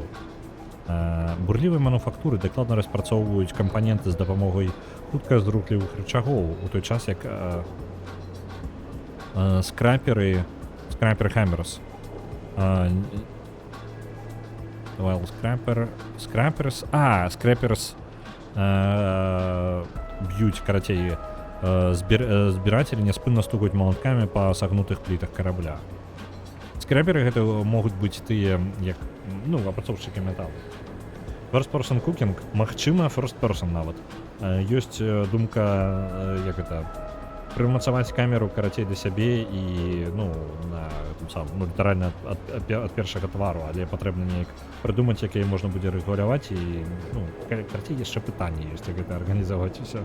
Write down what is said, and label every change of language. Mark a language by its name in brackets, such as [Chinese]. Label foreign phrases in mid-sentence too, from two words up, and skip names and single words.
[Belarusian] Бурлівыя мануфактуры дакладна распрацоўваюць кампаненты з дапамогай хутка зруклівых рычагоў, у той час як скраперы [English] Hammers Scrappers [Belarusian] б'юць, карацей, збірацелі няспынна стукаюць малаткамі па сагнутых плітах карабля. Скраперы гэта могуць быць тыя, як, ну, апрацоўшчыкі металу. [English] First person cooking, магчыма, first person нават. [Belarusian] Ёсць думка, як гэта, прымацаваць камеру, карацей, для сябе і, ну, літаральна ад першага твару, але патрэбна неяк прыдумаць, як яе можна будзе рэгуляваць і, ну, карацей, яшчэ пытанне ёсць, як гэта арганізаваць усё.